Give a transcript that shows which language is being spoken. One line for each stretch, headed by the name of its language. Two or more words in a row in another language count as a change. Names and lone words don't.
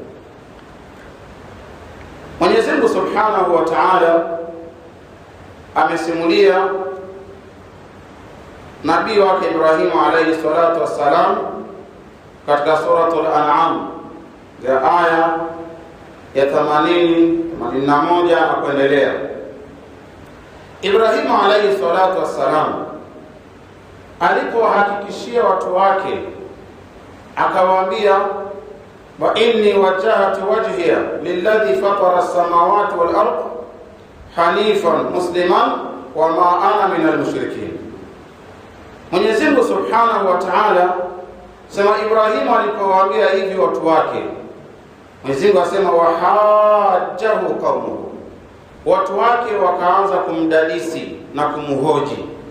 Swahili: Mwenyezi Mungu
Arabic: سبحانه وتعالى
Swahili: amesimulia nabii wake Ibrahim
Arabic: عليه الصلاة والسلام
Swahili: katika suratul An'am ya aya ya 81 na kuendelea.
Arabic: Ibrahim عليه الصلاة والسلام
Swahili: alipowahakikishia watu wake akawaambia,
Arabic: وإني وجهت وجهي للذي فطر السماوات والأرض حنيفا مسلما وما أنا من المشركين.
Swahili: Mwenyezi Mungu
Arabic: سبحانه وتعالى
Swahili: sema Ibrahim alipowaambia hivi watu wake, Mwenyezi Mungu asema
Arabic: وحاجه قومه,
Swahili: watu wake wakaanza kumdadisi na kumhoji.